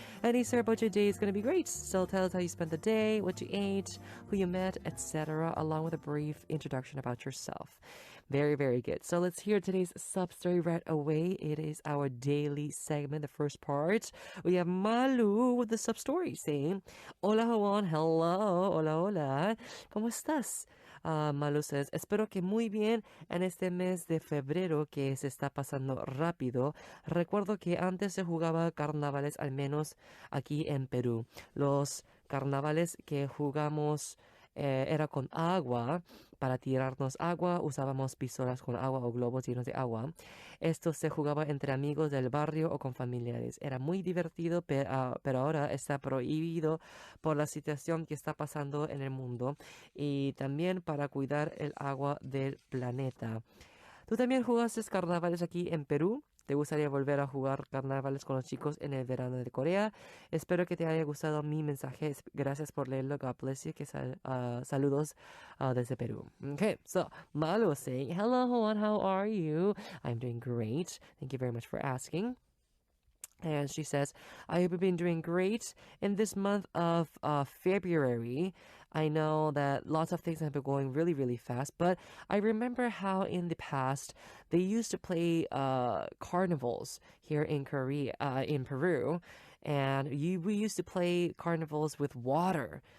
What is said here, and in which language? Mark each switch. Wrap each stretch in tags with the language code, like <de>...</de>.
<en>Any story about your day is going to be great, so tell us how you spent the day, what you ate, who you met, etc., along with a brief introduction about yourself. Very, very good. So let's hear today's Ssup story right away. It is our daily segment, the first part. We have Malu with the Ssup story saying, Hola, Howon.</en> <es>Hello. Hola, hola. ¿Cómo estás? Malu says, espero que muy bien en este mes de febrero que se está pasando rápido. Recuerdo que antes se jugaba carnavales, al menos aquí en Perú. Los carnavales que jugamos era con agua. Para tirarnos agua, usábamos pistolas con agua o globos llenos de agua. Esto se jugaba entre amigos del barrio o con familiares. Era muy divertido, pero ahora está prohibido por la situación que está pasando en el mundo y también para cuidar el agua del planeta. ¿Tú también jugaste carnavales aquí en Perú? ¿Te gustaría volver a jugar carnavales con los chicos en el verano de Corea? Espero que te haya gustado mi mensaje. Gracias por leerlo.</es> <en>God bless you.</en> <es>Saludos desde Perú.</es> <en>Okay, so Malu was saying, hello, Howon, how are you? I'm doing great. Thank you very much for asking. And she says, I have been doing great in this month of February. I know that lots of things have been going really, really fast, but I remember how in the past they used to play carnivals here in in Peru, and we used to play carnivals with water.</en>